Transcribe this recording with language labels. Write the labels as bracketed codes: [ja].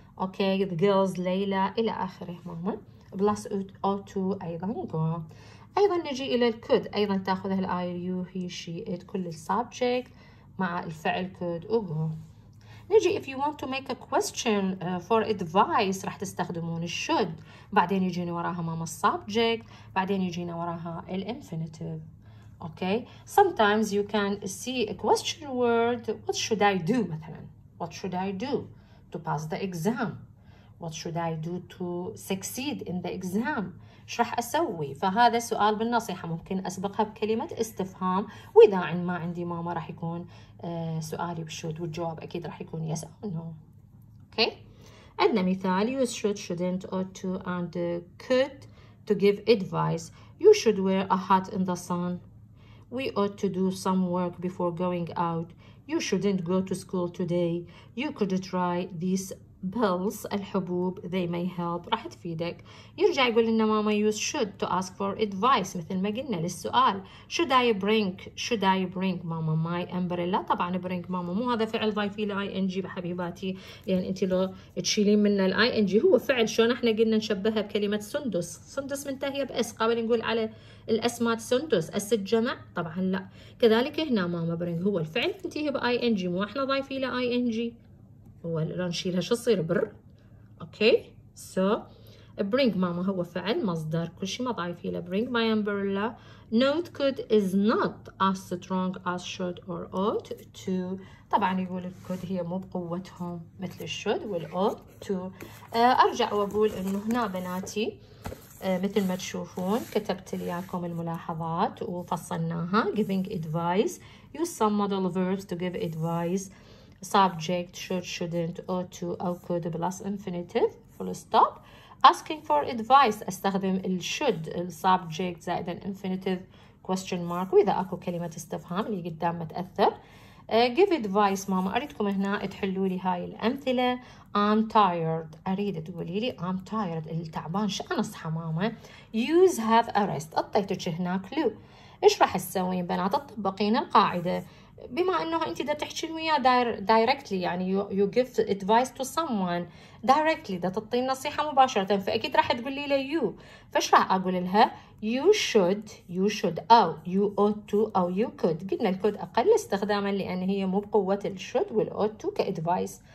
[ar] اوكي the girls ليلى الى اخره ماما بلس اوتو ايضا جو. ايضا نجي الى الكود ايضا تاخذها الاي اليو هي شي ات كل السبجكت مع الفعل كود وجو. نجي [en] if you want to make a question for advice [ar] راح تستخدمون should بعدين يجينا وراها ماما subject بعدين يجينا وراها infinitive. [en] okay sometimes you can see a question word what should I do مثلا what should I do to pass the exam what should I do to succeed in the exam [ar] ايش راح اسوي. فهذا سؤال بالنصيحة ممكن اسبقها بكلمة استفهام واذا ما عندي ماما راح يكون سؤالي بالشود والجواب اكيد راح يكون [en] yes or no. Okay عندنا مثال use should shouldn't ought to and could to give advice. You should wear a hat in the sun. We ought to do some work before going out. You shouldn't go to school today. You could try these pills الحبوب they may help [ar] راح تفيدك. [en] يرجع يقول لنا ماما use should to ask for advice [ar] مثل ما قلنا للسؤال [en] should I bring ماما my umbrella. [ar] طبعا bring ماما مو هذا فعل ضايفي له ing بحبيباتي يعني انت لو تشيلين منه الاي ing هو فعل شلون احنا قلنا نشبهها بكلمة سندس منتهية باس قبل نقول على الاسماء سندس اسد جمع طبعا لا. كذلك هنا ماما bring هو الفعل ينتهي باي ing مو احنا ضايفي له اي ing هو لو نشيلها شو تصير بر. اوكي so bring ماما هو فعل مصدر كل شيء ما ضايفي له [en] bring my umbrella. Note could is not as strong as should or ought to. [ar] طبعا يقول الكود هي مو بقوتهم مثل الشود والأوت تو. ارجع واقول انه هنا بناتي مثل ما تشوفون كتبت لياكم الملاحظات وفصلناها. [en] giving advice use some modal verbs to give advice. subject should, shouldn't, ought to أو could plus infinitive full stop. asking for advice [ar] أستخدم ال should ال subject زائد ال infinitive [en] question mark [ar] وإذا أكو كلمة استفهام اللي قدام ما تأثر. [en] give advice [ar] ماما أريدكم هنا تحلوا لي هاي الأمثلة. [en] I'm tired [ar] أريد تقولي لي I'm tired التعبان شأن أصحى ماما. [en] use have a rest أعطيتك هنا clue. [ar] إيش راح تسوين بنات؟ تطبقين القاعدة بما أنه أنت دا تحكين وياه directly يعني [en] you give advice to someone directly [ar] دا تعطين نصيحة مباشرة فأكيد راح تقولي له you. فإيش راح أقول لها؟ [en] you should أو you ought to أو you could. [ar] قلنا الكود أقل استخداما لأن هي مو بقوة ال should وال ought to كadvice.